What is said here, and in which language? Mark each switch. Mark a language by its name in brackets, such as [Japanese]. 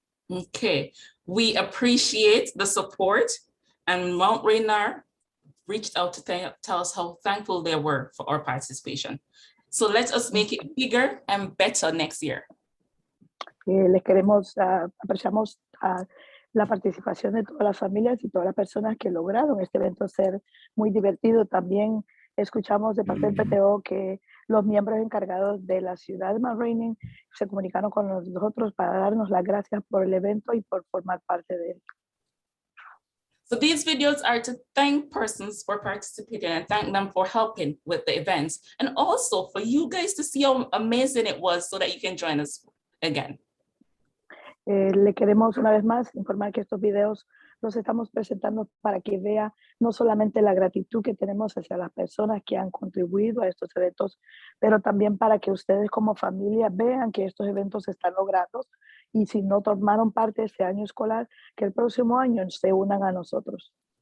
[English] Okay, we appreciate the support, and Mount Rainier reached out to tell us how thankful they were for our participation. So let us make it bigger and better next year. [Spanish] Les queremos, apreciamos la participación de todas las familias y todas las personas que lograron este evento ser muy divertido. También escuchamos de parte del PTO que los miembros encargados de la ciudad de Mount Rainier se comunicaron con nosotros para darnos las gracias por el evento y por formar parte de él. [English] So these videos are to thank persons for participating and thank them for helping with the events, and also for you guys to see how amazing it was so that you can join us again. [Spanish] Le queremos una vez más informar que estos videos los estamos presentando para que vea no solamente la gratitud que tenemos hacia las personas que han contribuido a estos eventos, pero también para que ustedes como familia vean que estos eventos se están logrando y si no tomaron parte de este año escolar, que el próximo año se unan a nosotros.